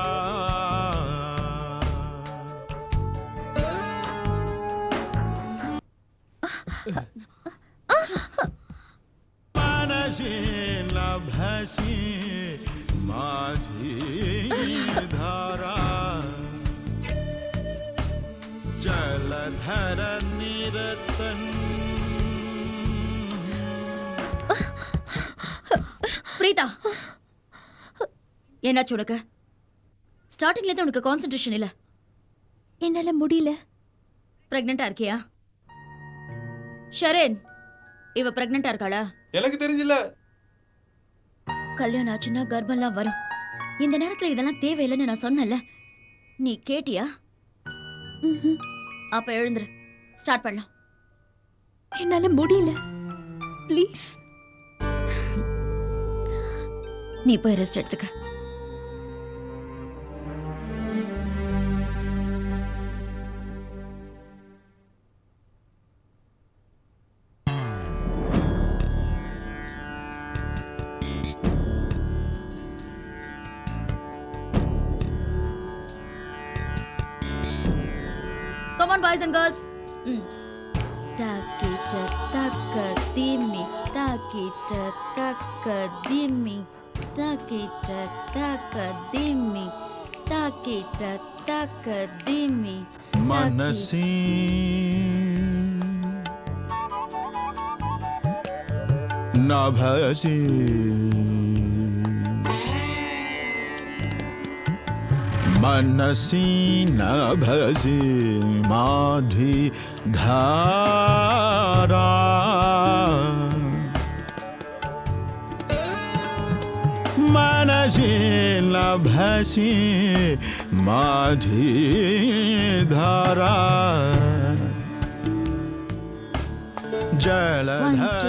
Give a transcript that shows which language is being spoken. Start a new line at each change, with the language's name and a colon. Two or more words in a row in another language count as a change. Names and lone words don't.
Sanskrit: मनसि नभसि माधि धारा जलधर निरतन
Tamil: பிரீதா, என்னாச்சு உனக்கு? ஸ்டார்டிங்ல இருந்து உனக்கு கான்சென்ட்ரேஷன் இல்ல. என்னால முடியல. பிரெக்னெண்டா இருக்கியா? ஷரேன், இவ பிரெக்னெண்டா இருக்காளா? எனக்கு தெரிஞ்சில்ல. கல்யாணம் ஆச்சுன்னா கர்ப்பம்லாம் வரும். இந்த நேரத்துல இதெல்லாம் தேவையில்லைன்னு நான் சொன்னேன்ல. நீ கேட்டியா? அப்ப எழுந்துரு, ஸ்டார்ட் பண்ணலாம். என்னால முடியல. ப்ளீஸ். நீ போய் ரெஸ்ட் எடுத்துக்க.
English: Come on, boys and girls. Takita taka dimi, takita taka dimi. Takita taka dimi, takita taka dimi.
Sanskrit: मनसि नभसि मनसि नभसि माधि धारा मनसि नभसि माधि धारा जलधर